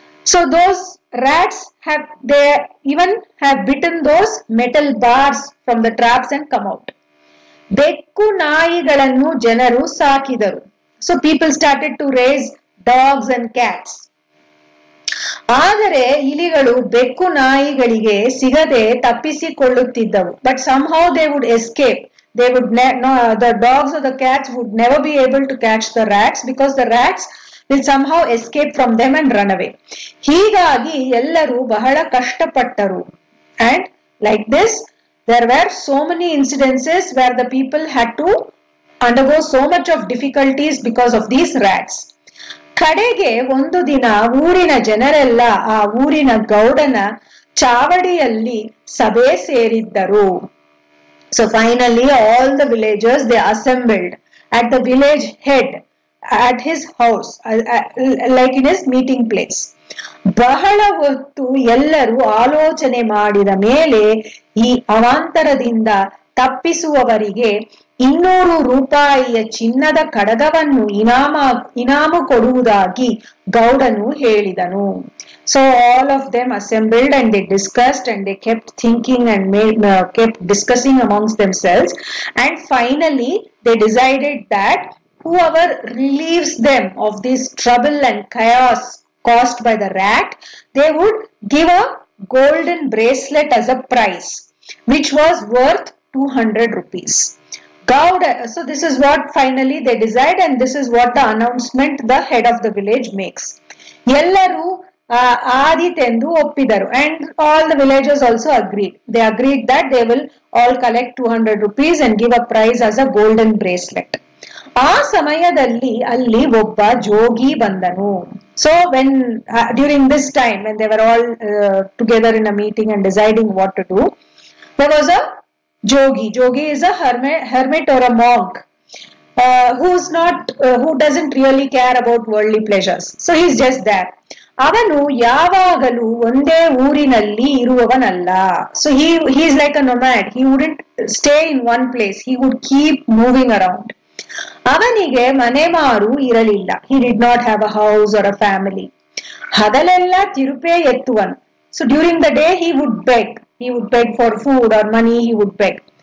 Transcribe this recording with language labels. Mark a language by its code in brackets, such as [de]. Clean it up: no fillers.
[en] So those rats they even have bitten those metal bars from the traps and come out. [kn] ಬೆಕ್ಕು ನಾಯಿಗಳನ್ನು ಜನರು ಸಾಕಿದರು. [en] So people started to raise dogs and cats. [kn] ಆದರೆ ಇಲಿಗಳು ಬೆಕ್ಕು ನಾಯಿಗಳಿಗೆ ಸಿಗದೆ ತಪ್ಪಿಸಿಕೊಳ್ಳುತ್ತಿದ್ದವು. [en] But somehow they would escape. They would the dogs or the cats would never be able to catch the rats because the rats will somehow escape from them and run away. [kn] ಹೀಗಾಗಿ ಎಲ್ಲರೂ ಬಹಳ ಕಷ್ಟಪಟ್ಟರು. [en] And like this, there were so many incidences where the people had to undergo so much of difficulties because of these rats. [kn] ಕಡೆಗೆ ಒಂದು ದಿನ ಊರಿನ ಜನರೆಲ್ಲ ಆ ಊರಿನ ಗೌಡನ ಚಾವಡಿಯಲ್ಲಿ ಸಭೆ ಸೇರಿದ್ದರು. [en] So finally all the villagers, they assembled at the village head at his house, like in his meeting place. [kn] ಬಹಳ ಹೊತ್ತು ಎಲ್ಲರೂ ಆಲೋಚನೆ ಮಾಡಿದ ಮೇಲೆ ಈ ಅವಾಂತರದಿಂದ ತಪ್ಪಿಸುವವರಿಗೆ 200 ರೂಪಾಯಿಯ ಚಿನ್ನದ ಕಡಗವನ್ನು ಇನಾಮು ಕೊಡುವುದಾಗಿ ಗೌಡನು ಹೇಳಿದನು. [en] So all of them assembled and they discussed and they kept thinking and kept discussing amongst themselves, and finally they decided that whoever relieves them of this trouble and chaos caused by the rat, they would give a golden bracelet as a prize, which was worth 200 rupees. So this is what finally they decide, and this is what the announcement the head of the village makes. [kn] Ellaru ಆದೀತೆಂದು ಒಪ್ಪಿದರು, [en] and all the villagers also agreed. They agreed that they will all collect 200 rupees and give a prize as a golden bracelet. [kn] ಆ ಸಮಯದಲ್ಲಿ ಅಲ್ಲಿ ಒಬ್ಬ ಜೋಗಿ ಬಂದನು. [en] So when during this time when they were all together in a meeting and deciding what to do, there was a jogi. Jogi is a hermit or a monk who doesn't really care about worldly pleasures. So he's just there. [kn] ಅವನು ಯಾವಾಗಲೂ ಒಂದೇ ಊರಿನಲ್ಲಿ ಇರುವವನಲ್ಲ. [en] So he is like a nomad. He wouldn't stay in one place. He would keep moving around. [kn] ಅವನಿಗೆ ಮನೆ ಮಾರು ಇರಲಿಲ್ಲ. [en] He did not have a house or a family. [kn] ಹಗಲೆಲ್ಲ ತಿರುಪೆ ಎತ್ತುವನು. [en] So during the day he would beg for food or money, he would beg.